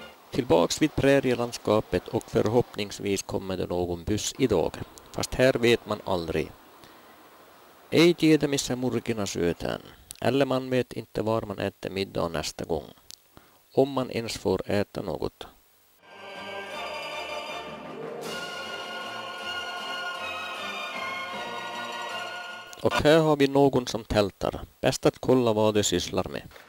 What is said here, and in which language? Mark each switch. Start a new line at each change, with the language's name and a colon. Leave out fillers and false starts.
Swedish: Tillbaks vid prärielandskapet och förhoppningsvis kommer det någon buss idag. Fast här vet man aldrig.
Finnish: Ei tiedä missä murkina syötään.
Swedish: Eller man vet inte var man äter middag nästa gång. Om man ens får äta något. Och här har vi någon som tältar. Bäst att kolla vad de sysslar med.